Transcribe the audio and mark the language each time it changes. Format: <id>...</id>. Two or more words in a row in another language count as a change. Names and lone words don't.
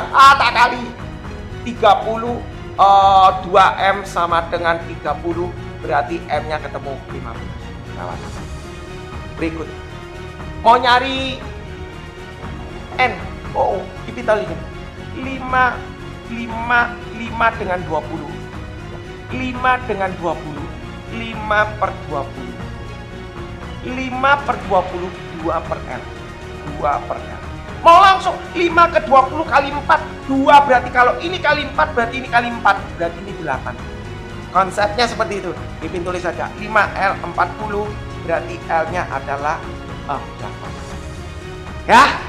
<id>Tak kali 30, 2M sama dengan 30, berarti M-nya ketemu 15. Lewat. Berikut. Mau nyari N. Kipin tulis 5 dengan 20. 5 dengan 20. 5 per 20. 5 per 20, 2 per L. 2 per L. Mau langsung 5 ke 20 kali 4, 2 berarti kalau ini kali 4 berarti ini kali 4, berarti ini 8. Konsepnya seperti itu. Kipin tulis saja 5L 40, berarti L-nya adalah 8. Ya?</id>